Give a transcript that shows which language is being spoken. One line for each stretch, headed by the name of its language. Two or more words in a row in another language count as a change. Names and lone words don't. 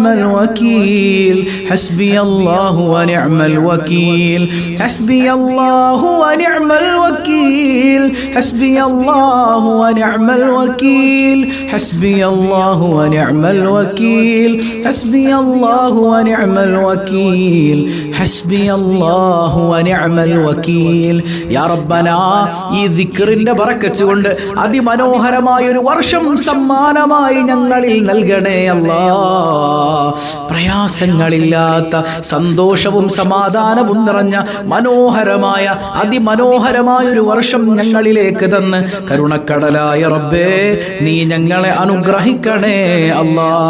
Arabic: الوكيل حسبي الله ونعم الوكيل حسبي الله ونعم الوكيل حسبي الله ونعم الوكيل حسبي الله ونعم الوكيل حسبي الله ونعم الوكيل حسبي الله ونعم الوكيل يا ربنا
Malayalam: ഈ ദിക്റിന്റെ ബറക്കത്ത് കൊണ്ട് അതിമനോഹരമായ ഒരു വർഷം സമ്മാനമായി ഞങ്ങളിൽ നൽകണേ അല്ലാഹ്. പ്രയാസങ്ങളില്ലാത്ത സന്തോഷവും സമാധാനവും നിറഞ്ഞ മനോഹരമായ അതിമനോഹരമായ ഒരു വർഷം ഞങ്ങളിലേക്ക് തന്ന് കരുണക്കടലായ റബ്ബേ നീ ഞങ്ങളെ അനുഗ്രഹിക്കണേ അല്ലാഹ്.